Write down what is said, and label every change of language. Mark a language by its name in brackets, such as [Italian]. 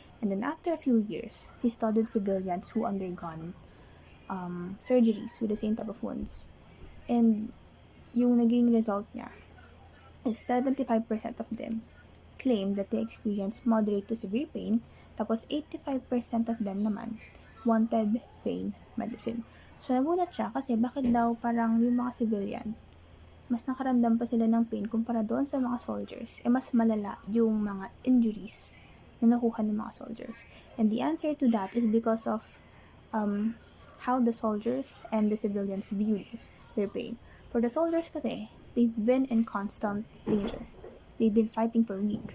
[English] And then after a few years, he studied civilians who undergone surgeries with the same type of wounds. And [Filipino] yung naging result niya [English] is 75% of them claimed that they experienced moderate to severe pain, tapos 85% of them naman wanted pain medicine. [Filipino] So nagulat siya kasi bakit daw parang yung mga civilian [English] mas nakaramdam pa sila ng pain kumpara [Filipino] doon sa mga soldiers, mas malala yung mga injuries na nakuha ng mga soldiers. [English] And the answer to that is because of how the soldiers and the civilians viewed their pain. For the soldiers kasi, they've been in constant danger. They've been fighting for weeks.